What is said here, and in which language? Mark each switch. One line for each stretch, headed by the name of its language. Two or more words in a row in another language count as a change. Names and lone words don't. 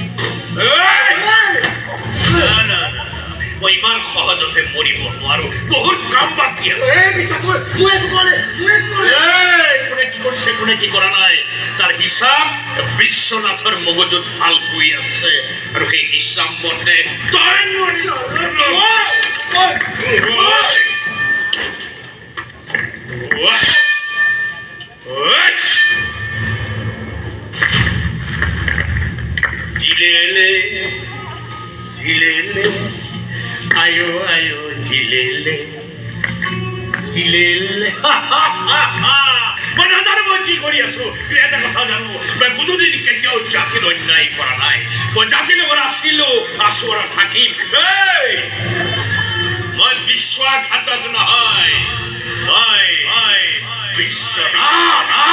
Assamese: মই ইমান সহজতে মৰিব নোৱাৰো, বহুত কাম বাকী আছে। কোনে কি কৰিছে কোনে কি কৰা নাই তাৰ হিচাপ বিশ্বনাথৰ মগজুত ভালকৈ আছে, আৰু সেই হিচাপ মতে তই Jilele, jilele, ayo ayo jilele, jilele. মই নাজানো মই কি কৰি আছো, কিন্তু এটা কথা জানো, মই কোনোদিন কেতিয়াও জাতিৰ অন্যায় কৰা নাই। মই জাতিৰ লগত আছিলো, আছো আৰু থাকিম। মই বিশ্বাসঘাতক নহয়, মই বিশ্বাস।